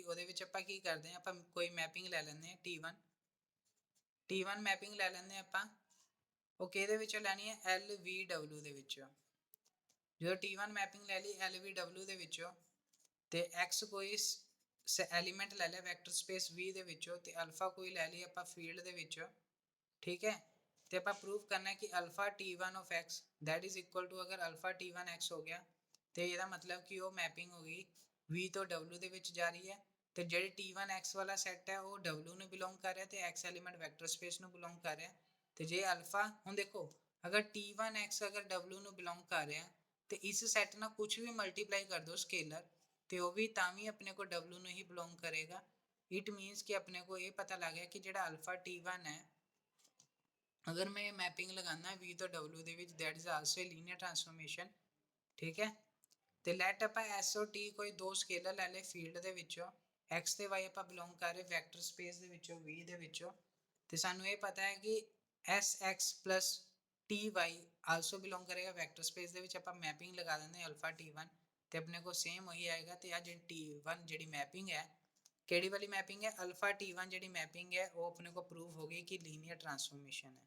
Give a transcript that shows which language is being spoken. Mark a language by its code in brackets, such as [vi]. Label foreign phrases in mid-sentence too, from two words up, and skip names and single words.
[pa] ਉਹਦੇ ਵਿੱਚ ਆਪਾਂ ਕੀ ਕਰਦੇ ਹਾਂ ਆਪਾਂ ਕੋਈ ਮੈਪਿੰਗ ਲੈ ਲੈਂਦੇ ਹਾਂ T1 ਮੈਪਿੰਗ ਲੈ ਲੈਂਦੇ ਹਾਂ ਆਪਾਂ ਉਹ ਕਿਹਦੇ ਵਿੱਚੋਂ ਲੈਣੀ ਹੈ LVW ਦੇ ਵਿੱਚੋਂ। ਜਦੋਂ T1 ਮੈਪਿੰਗ ਲੈ ਲਈ LVW ਦੇ ਵਿੱਚੋਂ ਤੇ x ਕੋਈ ਐਲੀਮੈਂਟ ਲੈ ਲਿਆ [en] vector space [pa] V ਦੇ ਵਿੱਚੋਂ ਤੇ ਅਲਫਾ ਕੋਈ ਲੈ ਲਈ ਆਪਾਂ ਫੀਲਡ ਦੇ ਵਿੱਚੋਂ ਠੀਕ ਹੈ। ਤੇ ਆਪਾਂ ਪ੍ਰੂਵ ਕਰਨਾ ਹੈ ਕਿ ਅਲਫਾ T1 [en] of x that is equal to [pa] ਅਗਰ ਅਲਫਾ T1x ਹੋ ਗਿਆ ਤੇ ਇਹਦਾ ਮਤਲਬ ਕਿ ਉਹ ਮੈਪਿੰਗ ਹੋ ਗਈ V ਤੋਂ W ਦੇ ਵਿੱਚ ਜਾ ਰਹੀ ਹੈ ਤੇ ਜਿਹੜੇ T1x ਵਾਲਾ ਸੈੱਟ ਹੈ ਉਹ W ਨੂੰ ਬਿਲੋਂਗ ਕਰ ਰਿਹਾ ਤੇ x ਐਲੀਮੈਂਟ [en] vector space [pa] ਨੂੰ ਬਿਲੋਂਗ ਕਰ ਰਿਹਾ। ਤੇ ਜੇ ਅਲਫਾ ਹੁਣ ਦੇਖੋ ਅਗਰ T1x ਅਗਰ W ਨੂੰ ਬਿਲੋਂਗ ਕਰ ਰਿਹਾ ਤੇ ਇਸ ਸੈੱਟ ਨਾਲ ਕੁਝ ਵੀ ਮਲਟੀਪਲਾਈ ਕਰ ਦੋ ਸਕੇਲਰ ਤੇ ਉਹ ਵੀ ਤਾਂ ਵੀ ਆਪਣੇ ਕੋ W ਨੂੰ ਹੀ ਬਿਲੋਂਗ ਕਰੇਗਾ। [en] it means [pa] ਕਿ ਆਪਣੇ ਕੋ ਇਹ ਪਤਾ ਲੱਗ ਗਿਆ ਕਿ ਜਿਹੜਾ ਅਲਫਾ T1 ਹੈ ਅਗਰ ਮੈਂ ਮੈਪਿੰਗ ਲਗਾਉਣਾ V ਤੋਂ W ਦੇ ਵਿੱਚ [en] that is also a linear transformation [pa] ਠੀਕ ਹੈ। ਤੇ ਲੈਟ ਆਪਾਂ S ਔਰ T ਕੋਈ ਦੋ ਸਕੇਲਰ ਲੈ ਲਏ ਫੀਲਡ ਦੇ ਵਿੱਚੋਂ x ਤੇ y ਆਪਾਂ ਬਿਲੋਂਗ ਕਰ ਰਹੇ [en] vector space [pa] ਦੇ ਵਿੱਚੋਂ V ਦੇ ਵਿੱਚੋਂ ਤੇ ਸਾਨੂੰ ਇਹ ਪਤਾ ਹੈ ਕਿ Sx plus Ty ਆਲਸੋ ਬਿਲੋਂਗ ਕਰੇਗਾ [en] vector space [pa] ਦੇ ਵਿੱਚ। ਆਪਾਂ ਮੈਪਿੰਗ ਲਗਾ ਦਿੰਦੇ ਅਲਫਾ T1 ਤੇ ਆਪਣੇ ਕੋਲ ਸੇਮ ਉਹੀ ਆਏਗਾ ਤੇ ਆ ਜਿਹੜੀ T1 ਜਿਹੜੀ ਮੈਪਿੰਗ ਹੈ ਕਿਹੜੀ ਵਾਲੀ ਮੈਪਿੰਗ ਹੈ ਅਲਫਾ T1 ਜਿਹੜੀ ਮੈਪਿੰਗ ਹੈ ਉਹ ਆਪਣੇ ਕੋ ਪ੍ਰੂਵ ਹੋ ਗਈ ਕਿ [en] linear transformation [pa] ਹੈ।